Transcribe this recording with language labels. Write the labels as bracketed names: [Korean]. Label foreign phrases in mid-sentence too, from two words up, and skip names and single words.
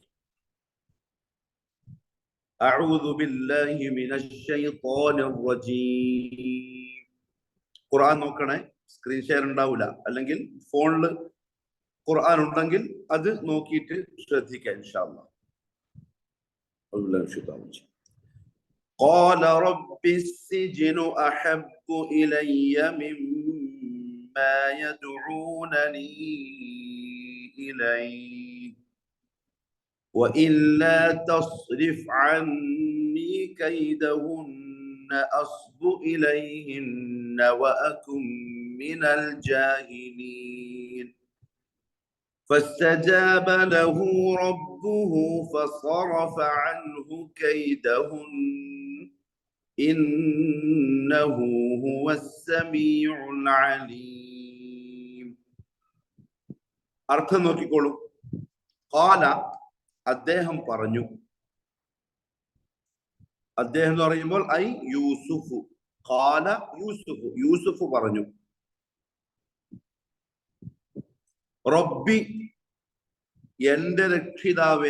[Arabic] أعوذ بالله من الشيطان الرجيم. [Malayalam] ഖുർആൻ നോക്കണേ, [English] screen share [Malayalam] ഉണ്ടാവില്ല. അല്ലെങ്കിൽ ഫോണിൽ ഖുർആൻ ഉണ്ടെങ്കിൽ അത് നോക്കിയിട്ട് ശ്രദ്ധിക്കാം [Arabic] إن شاء الله. قال رب السجن أحب إلي مما يدعونني إليه وإلا تصرف عني كيدهن أصب إليهن وأكن من الجاهلين فاستجاب له ربه فصرف عنه كيدهن إنه هو السميع العليم. [Malayalam] അർത്ഥം നോക്കിക്കോളൂ. ഖാല, അദ്ദേഹം പറഞ്ഞു. അദ്ദേഹം എന്ന് പറയുമ്പോൾ ഐ യൂസുഫ്. ഖാല യൂസുഫ്, യൂസുഫ് പറഞ്ഞു. റബ്ബി, എന്റെ രക്ഷിതാവേ.